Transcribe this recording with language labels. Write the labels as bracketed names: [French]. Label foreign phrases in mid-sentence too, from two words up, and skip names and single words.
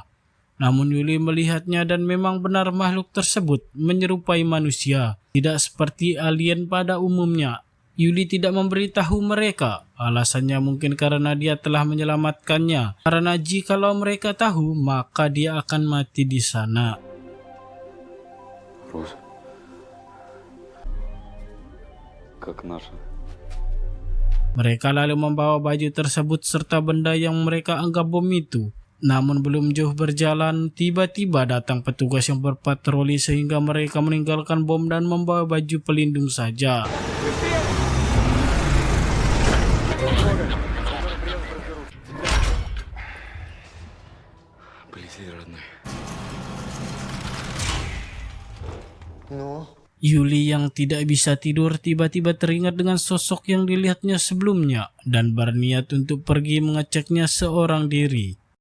[Indonesian] Namun Yuli melihatnya dan memang benar makhluk tersebut menyerupai manusia, tidak seperti alien pada umumnya. Yuli tidak memberitahu mereka, alasannya mungkin karena dia telah menyelamatkannya. Karena jikalau mereka tahu, maka dia akan mati di sana. [Russian] Рус, как наша. [Indonesian] Mereka lalu membawa baju tersebut serta benda yang mereka anggap bom itu. Namun belum jauh berjalan, tiba-tiba datang petugas yang berpatroli sehingga mereka meninggalkan bom dan membawa baju pelindung saja. Yuli yang tidak bisa tidur tiba-tiba teringat dengan sosok yang dilihatnya sebelumnya dan berniat untuk pergi mengeceknya seorang diri.